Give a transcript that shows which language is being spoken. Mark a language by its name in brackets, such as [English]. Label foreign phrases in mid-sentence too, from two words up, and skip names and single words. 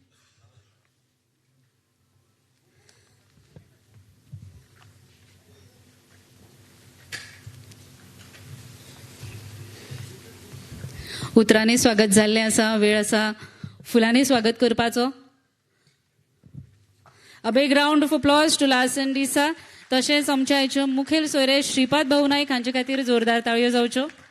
[Konkani] उतरांनी स्वागत जाल्लें आसा वेळ आसा फुलांनी स्वागत करपाचो. [English] A big round of applause to Lasan Disa. [Konkani] तशेंच आमच्या आयचे मुखेल सोयरे श्रीपाद भाऊ नायक हांचे खातीर जोरदार ताळयो जावच्यो.